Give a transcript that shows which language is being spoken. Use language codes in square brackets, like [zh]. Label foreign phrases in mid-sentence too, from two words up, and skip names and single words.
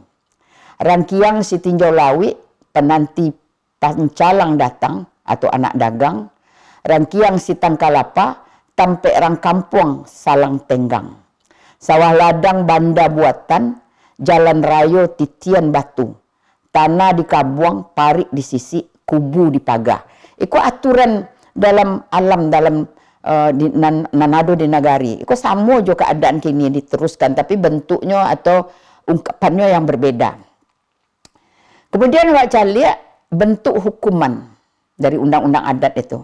[min] Rangkiang si tinjau lawi, penanti pancalang datang, atau anak dagang, rangkiang si tangkalapa, tampe rang kampung salang tenggang. Sawah ladang banda buatan, jalan rayo titian batu. Tanah di kabuang, parik di sisi, kubu di pagah. [id] Itu aturan dalam alam, dalam nanado di negari. Itu sama juga keadaan kini diteruskan, tapi bentuknya atau ungkapannya yang berbeda. Kemudian baca lihat bentuk hukuman dari undang-undang adat itu.